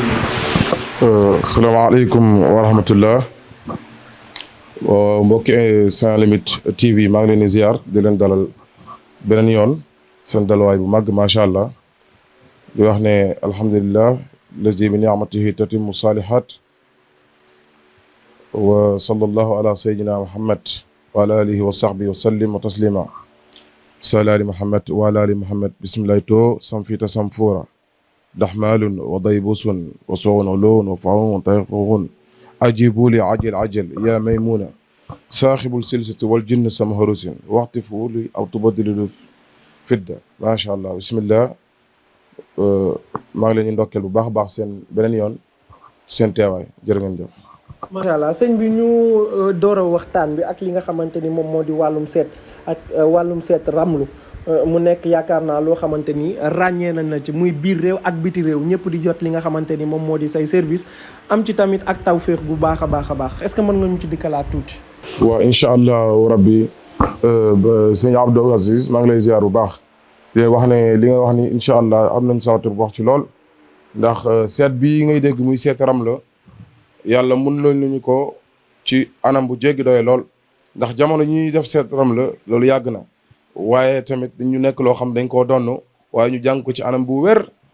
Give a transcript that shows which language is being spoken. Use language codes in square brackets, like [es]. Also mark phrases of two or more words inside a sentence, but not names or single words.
[ar] السلام عليكم ورحمة الله [wo] mbokki Sans Limites TV maa ngi leen di ziar di leen dalal beneen yoon seen dalwaay bu màgg [ar] ما شاء الله [wo] di wax ne [ar] الحمد لله الذي بنعمته تتم الصالحات وصلى الله على سيدنا محمد وعلى آله وصحبه وسلم وتسليما صل على محمد وعلى آل محمد بسم الله to samfita samfura دحمال وضيبوس وصون علون وفعون طيقون أجيبوا لي عجل عجل يا ميمونة صاحب السلسة والجن سمهروس واعطفوا لي أو تبدلوا فدة ما شاء الله بسم الله [wo] maa ngi leen di ndokkeel bu baax a baax seen beneen yoon seen teewaay jërë ngeen jëf. [ar] ما شاء الله [wo] sëñ bi ñu door a waxtaan bi ak li nga xamante ni moom moo di wàllum seet ak wàllum seet ramlu mu nekk yaakaar naa loo xamante ni ràññee nañ la ci muy biir réew ak biti réew ñëpp di jot li nga xamante ni moom moo di say service am ci tamit ak tawféex bu baax a baax a baax [fr] est-ce que [wo] mën nga ñu ci dikkalaat tuuti. waaw [ar] إن شاء الله ربي [wo] sëñ Abdou Aziz maa ngi lay ziar bu baax di wax ne li nga wax ni [ar] إن شاء الله [wo] am nañ sawatu bu wax ci lool ndax seet bii ngay dégg muy seet ram la yàlla mun nañu ko ci anam bu jéggi doye lool ndax jamono ñuy def seet ram la loolu yàgg na waaye tamit ñu nekk loo xam dañ koo donn waaye ñu jàng ko ci anam bu wér